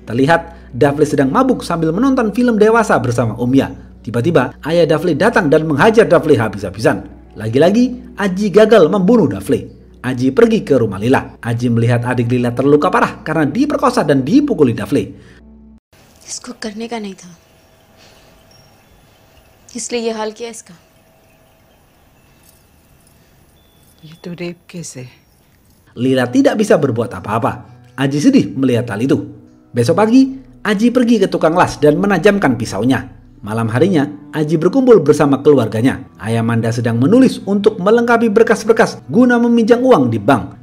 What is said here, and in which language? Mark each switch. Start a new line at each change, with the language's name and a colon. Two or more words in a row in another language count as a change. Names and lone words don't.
Indonesian: Terlihat Dafle sedang mabuk sambil menonton film dewasa bersama Umya. Tiba-tiba, ayah Dafle datang dan menghajar Dafle habis-habisan. Lagi-lagi, Aji gagal membunuh Dafle. Aji pergi ke rumah Lila. Aji melihat adik Lila terluka parah karena diperkosa dan dipukuli Dafle.
Hindi: इसको करने का नहीं था, इसलिए ये हाल किया इसका। ये तो
English: rape case
Hindi: है।
Indonesian: Lila tidak bisa berbuat apa-apa. Aji sedih melihat hal itu. Besok pagi, Aji pergi ke tukang las dan menajamkan pisaunya. Malam harinya, Aji berkumpul bersama keluarganya. Ayah Manda sedang menulis untuk melengkapi berkas-berkas guna meminjam uang di bank.